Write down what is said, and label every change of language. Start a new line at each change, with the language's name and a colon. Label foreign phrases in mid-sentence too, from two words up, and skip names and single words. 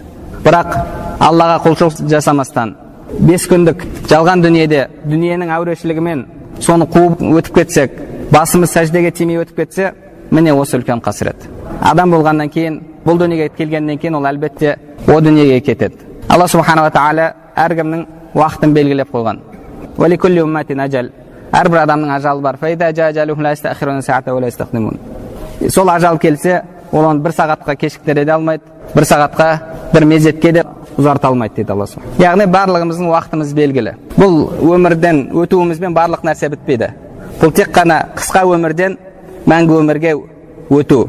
Kazakh: Бірақ Аллаға құлшылық жасамастан 5 күндік жалған дүниеде, дүниенің әурешілігімен соны қуып өтіп кетсек, басымыз сәждеге тимей өтіп кетсе, міне осы үлкен қасірет. Адам болғаннан кейін, бұл дүниеге келгеннен кейін ол әлбетте о дүниеге кетеді. Алла
Arabic: سبحانه تعالى
Kazakh: әркімнің уақытын белгілеп қойған.
Arabic: ولكل أمة أجل.
Kazakh: Әрбір адамның ажалы бар.
Arabic: فإذا أجلهم لا يستأخرون ساعة و لا يستقدمون.
Kazakh: Сол ажал келсе, ол оны 1 сағатқа кешіктіре де алмайды, 1 сағатқа, 1 мезетке де ұзарта алмайды дейді Алла субханала. Яғни барлығымыздың уақытымыз белгілі. Бұл өмірден өтуімізбен барлық нәрсе бітпейді. Бұл тек қана қысқа өмірден мәңгі өмірге өту.